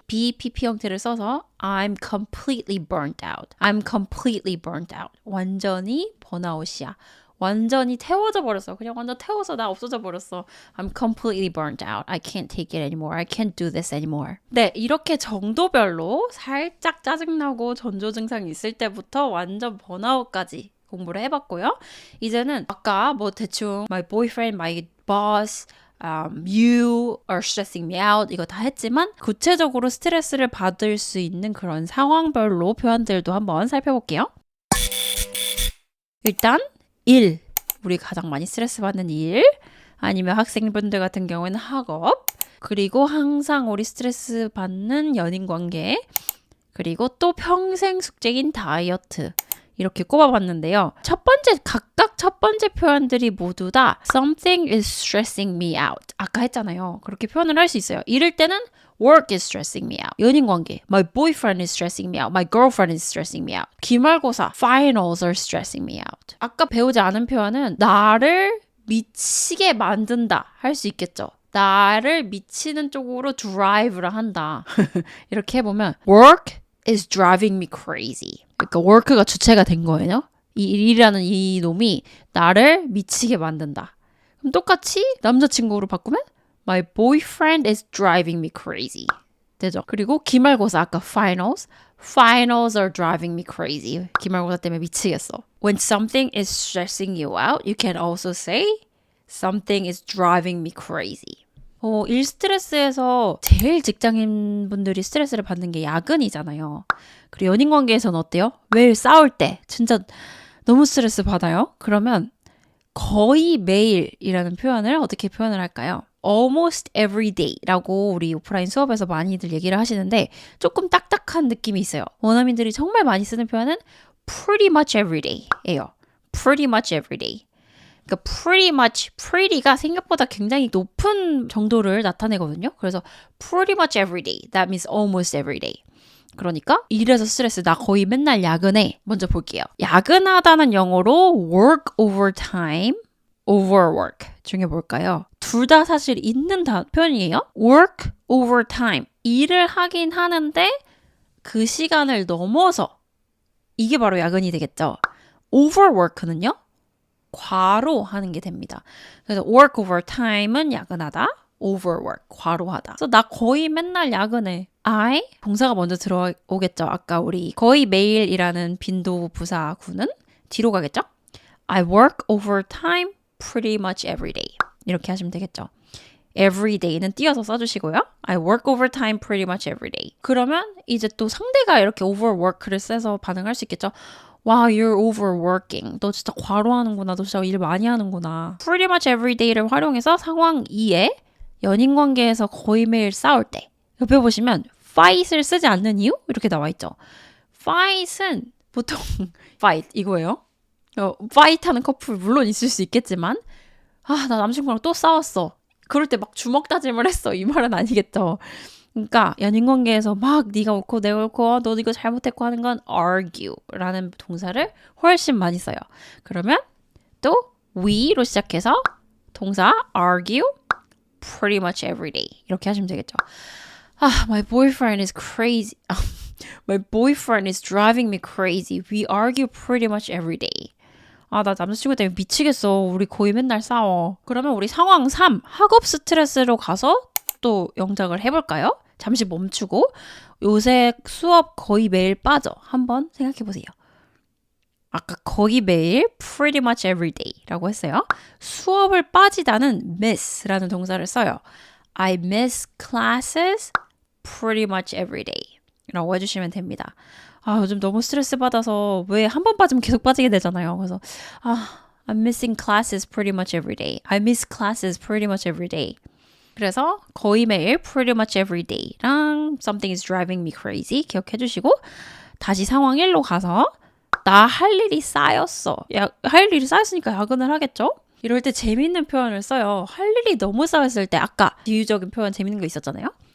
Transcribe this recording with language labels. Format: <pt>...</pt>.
<ko>BPP 형태를 써서</ko> <en>I'm completely burnt out. I'm completely burnt out.</en> <ko>완전히 번아웃이야. 완전히 태워져 버렸어. 그냥 완전 태워서 나 없어져 버렸어.</ko> <en>I'm completely burnt out. I can't take it anymore. I can't do this anymore.</en> <ko>네, 이렇게 정도별로 살짝 짜증나고 전조 증상이 있을 때부터 완전 번아웃까지 공부를 해봤고요. 이제는 아까 뭐 대충</ko> <en>my boyfriend, my boss, you are stressing me out</en> <ko>이거 다 했지만 구체적으로 스트레스를 받을 수 있는 그런 상황별로 표현들도 한번 살펴볼게요. 일단 일, 우리 가장 많이 스트레스 받는 일, 아니면 학생분들 같은 경우에는 학업, 그리고 항상 우리 스트레스 받는 연인관계, 그리고 또 평생 숙제인 다이어트 이렇게 꼽아봤는데요. 각각 첫 번째 표현들이 모두 다</ko> <en>something is stressing me out.</en> <ko>아까 했잖아요. 그렇게 표현을 할 수 있어요. 이럴 때는</ko> <en>work is stressing me out. 연인관계, my boyfriend is stressing me out. My girlfriend is stressing me out. 기말고사, finals are stressing me out.</en> <ko>아까 배우지 않은 표현은 나를 미치게 만든다 할 수 있겠죠. 나를 미치는 쪽으로 drive를 한다. 이렇게 해보면</ko> <en>work is driving me crazy.</en> <ko>그러니까 work가 주체가 된 거예요. 이 일이라는 이 놈이 나를 미치게 만든다. 그럼 똑같이 남자친구로 바꾸면</ko> <en>My boyfriend is driving me crazy.</en> <ko>되죠? 그리고 기말고사 아까 finals.</ko> <en>Finals are driving me crazy.</en> <ko>기말고사 때문에 미치겠어.</ko> <en>When something is stressing you out, you can also say something is driving me crazy.</en> <ko>일 스트레스에서 제일 직장인분들이 스트레스를 받는 게 야근이잖아요. 그리고 연인관계에서는 어때요? 매일 싸울 때 진짜 너무 스트레스 받아요? 그러면 거의 매일이라는 표현을 어떻게 표현을 할까요?</ko> <en>almost every day</en> <ko>라고 우리 오프라인 수업에서 많이들 얘기를 하시는데 조금 딱딱한 느낌이 있어요. 원어민들이 정말 많이 쓰는 표현은</ko> <en>pretty much every day</en> <ko>예요.</ko> <en>pretty much every day.</en> <ko>그러니까 pretty가 생각보다 굉장히 높은 정도를 나타내거든요.</ko> <en>그래서 pretty much every day. That means almost every day.</en> <ko>그러니까 일에서 스트레스 나 거의 맨날 야근해. 먼저 볼게요. 야근하다는 영어로 work overtime, overwork 중에 뭘까요? 둘 다 사실 있는 표현이에요.</ko> <en>work overtime.</en> <ko>일을 하긴 하는데 그 시간을 넘어서 이게 바로 야근이 되겠죠. overwork는요? 과로하는 게 됩니다. 그래서 work overtime은 야근하다, overwork, 과로하다. 그래서 나 거의 맨날 야근해. I, 동사가 먼저 들어오겠죠. 아까 우리 거의 매일이라는 빈도 부사구는 뒤로 가겠죠.</ko> <en>I work overtime pretty much every day.</en> <ko>이렇게 하시면 되겠죠. every day는 띄어서 써주시고요.</ko> <en>I work overtime pretty much every day.</en> <ko>그러면 이제 또 상대가 이렇게 overwork를 써서 반응할 수 있겠죠.</ko> <en>Wow, you're overworking.</en> <ko>너 진짜 과로하는구나. 너 진짜 일 많이 하는구나.</ko> <en>Pretty much every day</en> <ko>를 활용해서 상황 2에 연인관계에서 거의 매일 싸울 때 옆에 보시면 fight을 쓰지 않는 이유? 이렇게 나와 있죠. fight은 보통 fight 이거예요. fight 하는 커플 물론 있을 수 있겠지만 나 남친구랑 또 싸웠어. 그럴 때 막 주먹 다짐을 했어. 이 말은 아니겠죠. 그러니까 연인관계에서 막 네가 옳고 내가 옳고 너 이거 잘못했고 하는 건 argue라는 동사를 훨씬 많이 써요. 그러면 또 we로 시작해서 동사</ko> <en>argue pretty much every day</en> <ko>이렇게 하시면 되겠죠.</ko> <en>My boyfriend is crazy. My boyfriend is driving me crazy. We argue pretty much every day.</en> <ko>나 남자친구 때문에 미치겠어. 우리 거의 맨날 싸워. 그러면 우리 상황 3 학업 스트레스로 가서 또 영작을 해볼까요? 잠시 멈추고 요새 수업 거의 매일 빠져. 한번 생각해 보세요. 아까 거의 매일</ko> <en>pretty much every day</en> <ko>라고 했어요. 수업을 빠지다는 miss라는 동사를 써요.</ko> <en>I miss classes pretty much every day</en> <ko>라고 해주시면 됩니다. 요즘 너무 스트레스 받아서 왜 한 번 빠지면 계속 빠지게 되잖아요.</ko> <en>그래서 I'm missing classes pretty much every day. I miss classes pretty much every day.</en> <ko>그래서 거의 매일</ko> <en>pretty much every day</en> <ko>랑</ko> <en>something is driving me crazy</en> <ko>기억해 주시고 다시 상황 1로 가서 나 할 일이 쌓였어. 할 일이 쌓였으니까 야근을 하겠죠? 이럴 때 재밌는 표현을 써요. 할 일이 너무 쌓였을 때 아까 비유적인 표현 재밌는 거 있었잖아요.</ko>